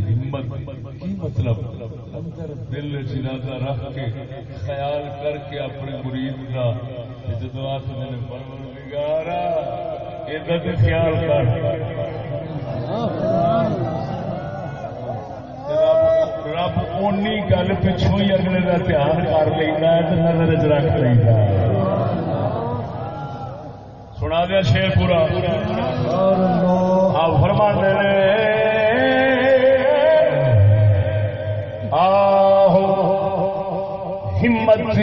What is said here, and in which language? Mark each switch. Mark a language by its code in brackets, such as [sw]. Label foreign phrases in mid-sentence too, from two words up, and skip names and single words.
[pa] ہمت کی مطلب اندر دل ارادہ رکھ کے خیال کر کے اپنے مرید دا جدوں آکھدے نے پروردگارا ادا تے خیال کر رب اونی گل پچھوں ہی اگلے دا دھیان کر لیندا ہے تے نظر وچ رکھ لیندا ہے سنا دیا شیر پورا [ur] آپ فرماتے ہیں [pa] آہو ہمت